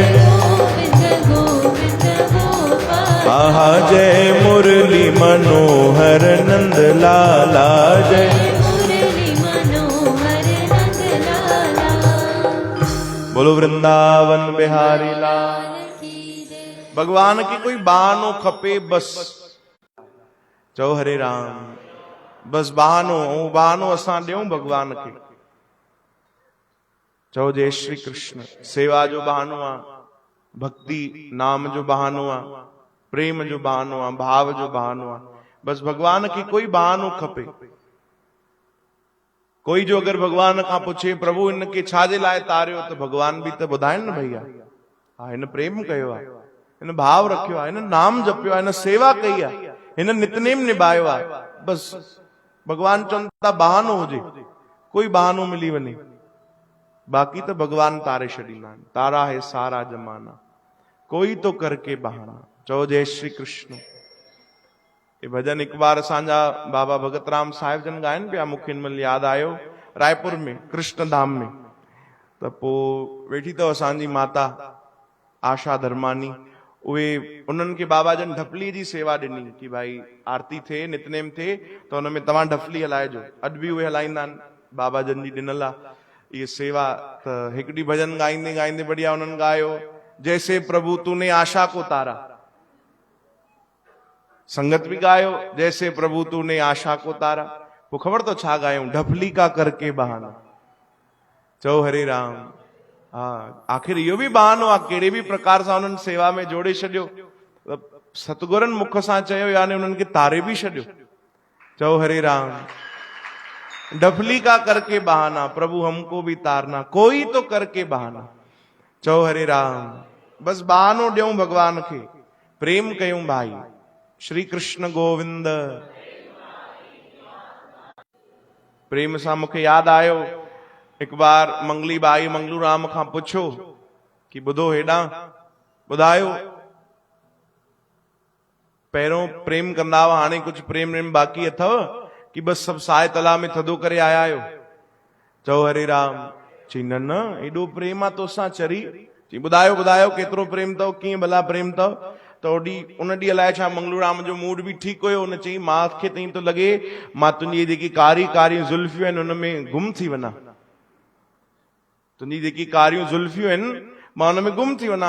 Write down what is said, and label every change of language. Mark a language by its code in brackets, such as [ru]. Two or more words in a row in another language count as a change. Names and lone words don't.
[hi] गोविंद गोविंद गोपाला। आहा जय मुरली मनोहर नंद लाला, जय मुरली मनोहर नंद लाला। बोलो वृंदावन बिहारी लाल। की जय। [sd] भगवान की कोई बहानो खपे बस चओ हरे राम। बस बहानो असां ॾियूं भगवान खे। चओ जय श्री कृष्ण। सेवा जो बहानो आहे, भक्ति नाम जो बहानो आहे, प्रेम जो बहानो आहे, भाव जो बहानो आहे। बस भगवान खे कोई बहानो खपे। कोई जो अगर भगवान खां पुछे प्रभु इनके छाजे लाइ तारियो, त भगवान बि त ॿुधाइनि न भैया। हा हिन प्रेम कयो आहे, हिन भाव रखियो आहे, हिन नाम जपियो आहे, हिन सेवा कई आहे, हिन नितनेम निभायो आहे। बस भगवान चवनि था बहानो हुजे, कोई बहानो मिली वञे, बाक़ी तो भगवान तारे छॾींदा आहिनि। [hi] तारा है सारा जमाना, कोई तो करके बहाना। [sd] चओ जय श्री कृष्ण। ये भजन एक बार असांजा बाबा भगत राम साहिब जन गायन पिया, मूंखे हिन महिल यादि आयो, रायपुर में कृष्ण धाम में। त पोइ वेठी अथव असांजी माता आशा धर्मानी, उहे उन्हनि खे बाबा जन ढपली जी सेवा ॾिनी कि भाई आरती थे, नितनेम थे, त हुन में तव्हां ढपली हलाइजो। अॼु बि उहे हलाईंदा आहिनि, बाबा जन जी ॾिनल आहे ये सेवा। त हिकु ॾींहुं भजन गाईंदे गाईंदे बढ़िया उन्हनि गायो, [hi] जैसे प्रभु तूने आशा को तारा। संगत भी गायो, जैसे प्रभु तूने आशा को तारा। [sd] वो खबर तो छा गायूं, [hi] ढफली का करके बहाना। [sd] चओ हरे राम। [hi] हाँ, [sd] आखिर इहो बि बहानो आहे, कहिड़े बि प्रकार सां उन्हनि सेवा में जोड़े छॾियो। सतगुरनि मुख सां चयो, यानी उन्हनि खे तारे बि छॾियो। चओ हरे राम। [hi] डफली का करके बहाना, प्रभु हमको भी तारना, कोई तो करके बहाना। [sd] चओ हरे राम। बस बहानो ॾियूं भगवान खे, प्रेम कयूं भाई। श्री कृष्ण गोविंद। प्रेम सां मूंखे यादि आयो, हिकु बार मंगली बाई मंगलू राम खां पुछो कि ॿुधो हेॾां, ॿुधायो पहिरियों प्रेम कंदा हुआ, हाणे कुछ प्रेम व्रेम बाक़ी अथव कि बस सब साए तलाउ में थधो करे आया आहियो? चओ हरे राम। चई न न, एॾो प्रेम आहे तोसां चरी। चई ॿुधायो ॿुधायो केतिरो प्रेम अथव, कीअं भला प्रेम अथव? त उन ॾींहुं अलाए छा मंगलू राम जो मूड बि ठीकु हुयो, हुन चई मूंखे त ईअं थो लॻे मां तुंहिंजी जेकी कारी कारी ज़ुल्फियूं आहिनि हुन में गुम थी वञा। तुंहिंजी जेकी कारियूं ज़ुल्फियूं आहिनि मां हुन में गुम थी वञा।